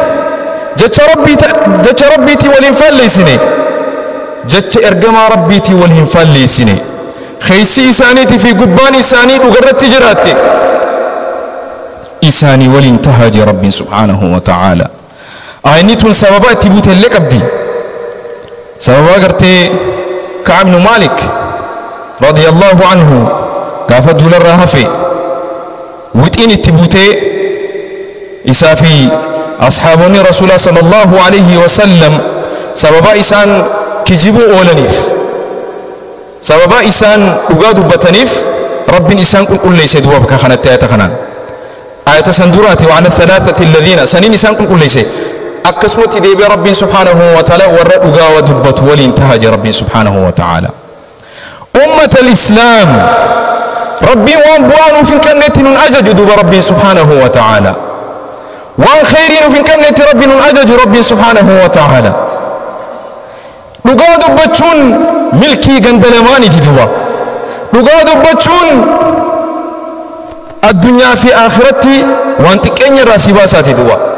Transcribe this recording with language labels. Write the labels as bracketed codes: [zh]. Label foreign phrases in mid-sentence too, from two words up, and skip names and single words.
[om] jecha rabbiitii wal hin faalleysine jecha ergamaa rabbiitii wal hin faalleysine keeysi isaaniitii fi gubbaan isaanii dhugarratti jiraatte isaanii waliin tahaa jee rabbiin [ar] سبحانه وتعالى [om] ayni tun sababa itti buutellee qabdi sababa gartee Ka'ab ibn Maalik [ar] رضي الله عنه [om] gaafa duularraa hafe wixiin itti buutee isaa fi ashaabonni rasuulaa [ar] صلى الله عليه وسلم [om] sababa isaan kijibuu oolaniif sababa isaan dhugaa dubbataniif rabbiin isaan qulqulleeyse duba bakka kanatti ayata kanaan ayata san duraati [ar] وعلى الثلاثة الذين [om] sanin isaan qulqulleeyse akkasumatti deebi'ee rabbiin [ar] سبحانه وتعالى [om] warra dhugaa dubbatu waliin tahaa rabbiin [ar] سبحانه وتعالى أمة الإسلام [om] rabbiin waan bu'aa nuuf hin kennetti nun ajaju duba rabbiin [ar] سبحانه وتعالى [om] waan khayrii nuuf hin kennetti rabbiin nun ajaju rabbiin [ar] سبحانه وتعالى [om] dhugaa dubbachuun milkii gandalamaaniti duba dhugaa dubbachuun addunyaa fi akhiratti waan xiqqeenya irraa si baasaati duba